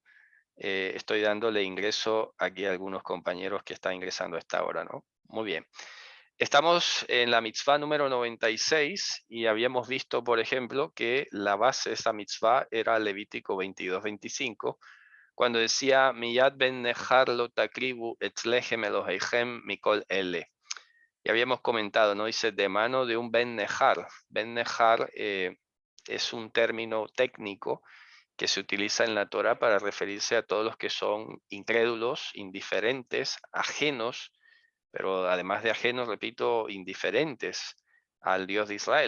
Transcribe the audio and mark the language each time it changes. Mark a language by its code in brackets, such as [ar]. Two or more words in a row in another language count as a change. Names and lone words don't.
[es] Estoy dándole ingreso aquí a algunos compañeros que están ingresando a esta hora, ¿no? Muy bien. Estamos en la mitzvah número 96 y habíamos visto, por ejemplo, que la base de esta mitzvah era Levítico 22-25, cuando decía, [he] Miyad ben nechar lo takribu etzlechem Elohechem mikol ele. [es] Ya habíamos comentado, ¿no? Dice de mano de un [he] Ben Nejar. Ben Nejar [es] es un término técnico que se utiliza en la Torah para referirse a todos los que son incrédulos, indiferentes, ajenos, pero además de ajenos, repito, indiferentes al Dios de Israel.